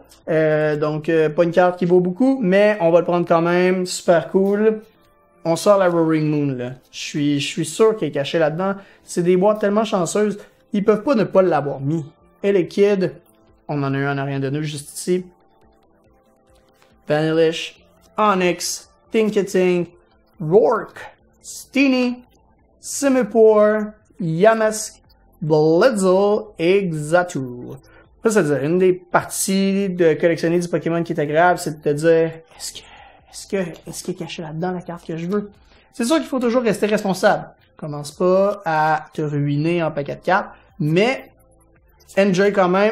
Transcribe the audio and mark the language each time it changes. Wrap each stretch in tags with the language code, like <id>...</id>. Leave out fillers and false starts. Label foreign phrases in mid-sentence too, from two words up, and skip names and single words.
<fr>Donc pas une carte qui vaut beaucoup, mais on va le prendre quand même, super cool. On sort la Roaring Moon là. Je suis sûr qu'elle est cachée là-dedans. C'est des boîtes tellement chanceuses, ils peuvent pas ne pas l'avoir mis. Et les kids, on en a eu en arrière de nous juste ici. Vanillish, Onyx, Tinkating, Rourke, Steenie, Simipour, Yamask, Blitzel et Xatu. Ça, c'est-à-dire, une des parties de collectionner du Pokémon qui est agréable, c'est de te dire, est-ce qu'il est caché là-dedans la carte que je veux? C'est sûr qu'il faut toujours rester responsable. Commence pas à te ruiner en paquet de cartes, mais enjoy quand même.</fr>